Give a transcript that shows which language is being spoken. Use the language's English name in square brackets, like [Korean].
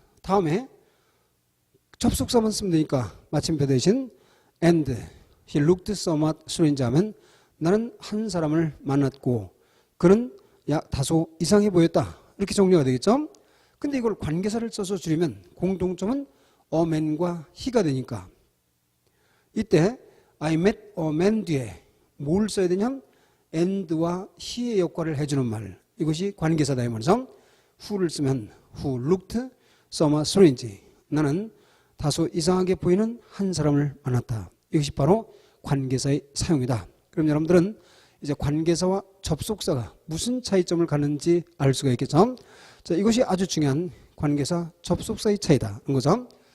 [Korean] 다음에 접속사만 쓰면 되니까 마침표 대신 [English] and he looked somewhat strange [Korean] 하면 나는 한 사람을 만났고 그는 다소 이상해 보였다. 이렇게 정리가 되겠죠? 근데 이걸 관계사를 써서 줄이면 공통점은 a man과 he가 되니까 이때 [English] I met a man [Korean] 뒤에 뭘 써야 되냐면 and와 he의 역할을 해주는 말. 이것이 관계사다 이 말이죠. who를 쓰면 [English] who looked somewhat strange. [Korean] 나는 다소 이상하게 보이는 한 사람을 만났다. 이것이 바로 관계사의 사용이다. 그럼 여러분들은 이제 관계사와 접속사가 무슨 차이점을 갖는지 알 수가 있겠죠. 자, 이것이 아주 중요한 관계사 접속사의 차이다. 거죠.